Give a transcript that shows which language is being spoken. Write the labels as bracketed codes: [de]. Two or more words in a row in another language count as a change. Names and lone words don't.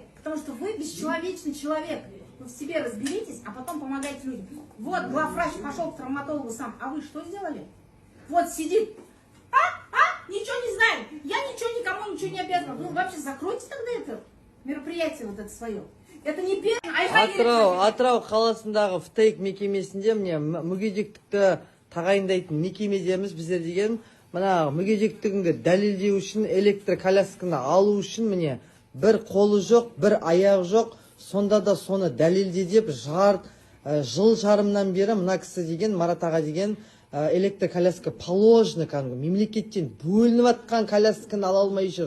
[ru] Потому что вы бесчеловечный человек. Вы в себе разберитесь, а потом помогаете людям. Вот главврач пошел к травматологу сам. А вы что сделали? Вот сидит. Ничего не знаю. Я ничего никому ничего не обязана. Ну вообще закройте тогда это мероприятие вот это свое. Это не первое. [kk] Атырау қаласындағы ФТЭК мекемесінде мне мүгедектікті тағайындайтын мекемедеміз біздер деген мына мүгедектігіңді дәлелдеу үшін электроколясканы алу үшін міне бір қолы жоқ, бір аяғы жоқ, сонда да соны дәлелде деп жыл жарымнан бері мына кісі деген Марат аға деген [ru] электроколяска положено [kk] кәдімгі мемлекеттен бөлініп жатқан колясканы ала алмай жүр.